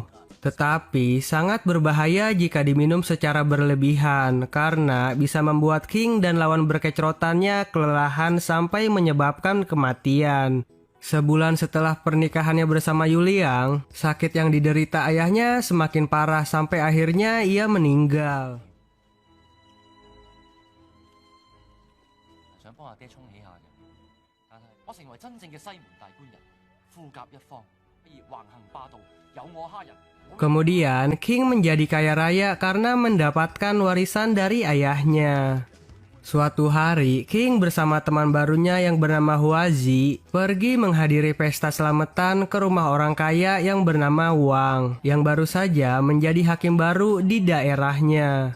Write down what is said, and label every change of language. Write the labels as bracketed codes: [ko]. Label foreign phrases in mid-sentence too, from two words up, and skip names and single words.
[id] Tetapi sangat berbahaya jika diminum secara berlebihan karena bisa membuat King dan lawan berkecerotannya kelelahan sampai menyebabkan kematian. Sebulan setelah pernikahannya bersama Yuliang, sakit yang diderita ayahnya semakin parah sampai akhirnya ia meninggal. [yue] 想幫阿爹沖起下嘅，但係我成為真正嘅西門大官人，富甲一方，不如橫行霸道，有我蝦人。 [id] Kemudian King menjadi kaya raya karena mendapatkan warisan dari ayahnya. Suatu hari, King bersama teman barunya yang bernama Huazi pergi menghadiri pesta selamatan ke rumah orang kaya yang bernama Wang, yang baru saja menjadi hakim baru di daerahnya.